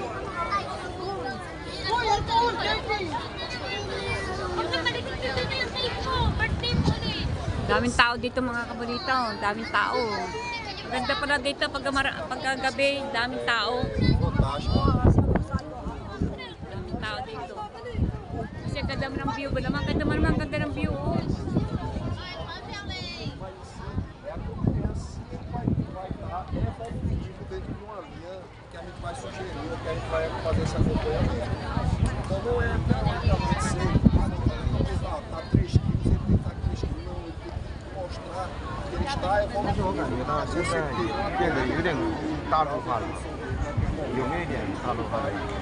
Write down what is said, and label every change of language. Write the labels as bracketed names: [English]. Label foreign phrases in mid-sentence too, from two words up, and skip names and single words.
[Filipino] Daming tao dito, mga kabonita. Daming tao. Ganda pala dito pagkagabi, daming tao. Tao dito. Kasi ganda mo ng view ba naman? Ganda ng view. Oh. [Portuguese] Que a gente vai sugerir, que a gente vai fazer esse acompanhamento. Então não é acontecer, tá 3 quilos, ele tem que estar 3 quilos, não, ele tem que mostrar que ele está evoluindo. [Chinese] 我感觉到现在变得有点大众化了，有没有一点大众化的？